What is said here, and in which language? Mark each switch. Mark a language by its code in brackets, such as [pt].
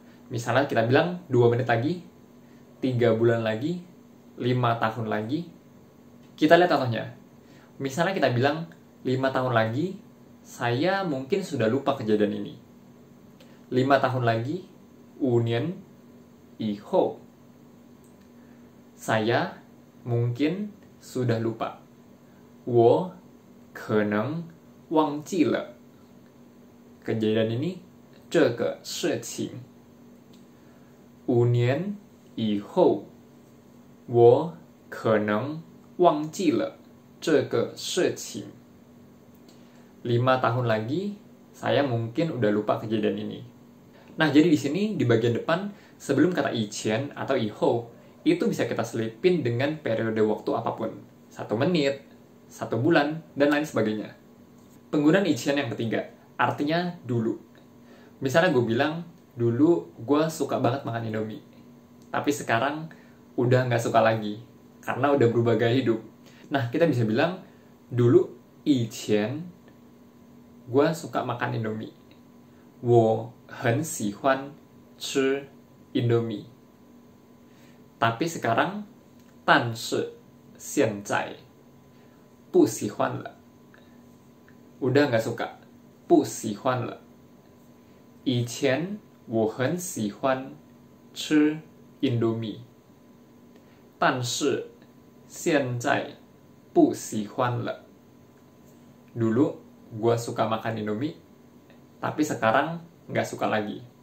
[id] Misalnya kita bilang 2 menit lagi, 3 bulan lagi, 5 tahun lagi. Kita lihat contohnya. Misalnya kita bilang 5 tahun lagi, saya mungkin sudah lupa kejadian ini. 5 tahun lagi, [zh] 5年以后, [id] saya mungkin sudah lupa. [zh] 我可能忘记了 [id] kejadian ini, [zh] 这个事情. 5年以后，我可能忘记了这个事情. [id] 5 tahun lagi, saya mungkin udah lupa kejadian ini. Nah, jadi di sini di bagian depan sebelum kata iqian atau iho itu bisa kita selipin dengan periode waktu apapun. 1 menit, 1 bulan, dan lain sebagainya. Penggunaan iqian yang ketiga, artinya dulu. Misalnya gue bilang, dulu gue suka banget makan Indomie. Tapi sekarang udah nggak suka lagi, karena udah berubah gaya hidup. Nah, kita bisa bilang, dulu, iqian, gue suka makan Indomie. [zh] 我很喜欢吃 Indomie. [id] Tapi sekarang, [zh] 但是现在不喜欢了. [id] Udah nggak suka, [zh] 不喜欢了. 以前我很喜欢吃 Indomie. 但是现在不喜欢了. [id] Dulu gue suka makan Indomie, tapi sekarang nggak suka lagi.